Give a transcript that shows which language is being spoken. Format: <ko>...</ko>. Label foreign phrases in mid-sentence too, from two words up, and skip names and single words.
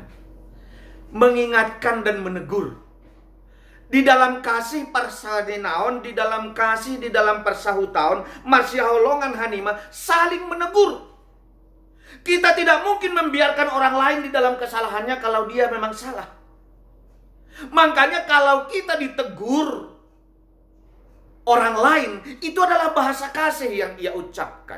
<id>Mengingatkan dan menegur. Di dalam kasih parsadenaon, di dalam kasih, di dalam persahutaon,</id> <bts>marsiholongan hanima</bts> <id>saling menegur. Kita tidak mungkin membiarkan orang lain di dalam kesalahannya kalau dia memang salah. Makanya kalau kita ditegur orang lain, itu adalah bahasa kasih yang ia ucapkan.</id>